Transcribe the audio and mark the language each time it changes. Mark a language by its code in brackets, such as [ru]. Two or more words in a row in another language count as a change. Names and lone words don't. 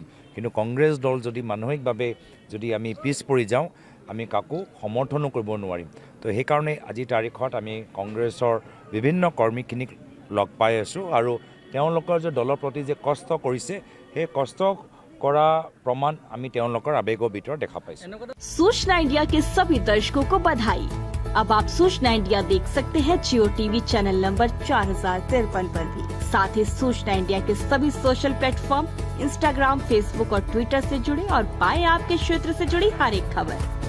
[as] কিন্তু কংগ্ৰেছ দল যদি মানসিকভাৱে যদি আমি পিছ পৰি যাওঁ, আমি কাকো সমৰ্থনো কৰিব নোৱাৰিম। তো সেইকাৰণে আজিৰ তাৰিখত আমি কংগ্ৰেছৰ বিভিন্ন কৰ্মীখিনিক লগ পাই আছোঁ, আৰু তেওঁলোকৰ যে দলৰ প্ৰতি যে কষ্ট কৰিছে, সেই কষ্ট কৰা প্ৰমাণ আমি তেওঁলোকৰ আবেগৰ ভিতৰত দেখা পাইছো। [hi] सूचना इंडिया के सभी दर्शकों को बधाई। अब आप सूचना इंडिया देख सकते हैं जियो टीवी चैनल नंबर 4053 पर भी। साथ ही सूचना इंडिया के सभी [en] social platform [hi] इंस्टाग्राम, फेसबुक और ट्विटर से जुड़े और पाएं आपके क्षेत्र से जुड़ी हर एक खबर।